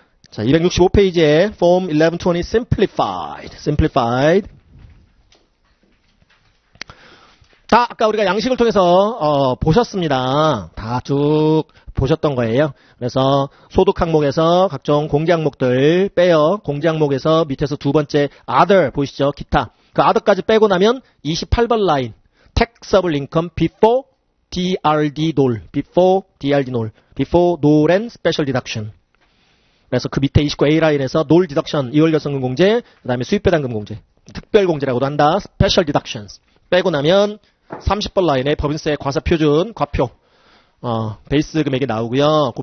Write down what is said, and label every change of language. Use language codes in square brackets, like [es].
[ko] 자, 265페이지에 Form 1120 Simplified. 자, 아까 우리가 양식을 통해서 보셨습니다. 다 쭉 보셨던 거예요. 그래서 소득 항목에서 각종 공제 항목들 빼요. 공제 항목에서 밑에서 두 번째 other 보이시죠? 기타. 그 other까지 빼고 나면 28번 라인 [en] taxable income before DRD NOL, before NOL and special deduction. [ko] 그래서 그 밑에 29A 라인에서 NOL deduction, 이월결손금 공제, 그 다음에 수입배당금 공제, 특별 공제라고도 한다. [en] special deductions. [ko] 빼고 나면 30번 라인에 법인세 과세 표준, 과표, 베이스 금액이 나오고요.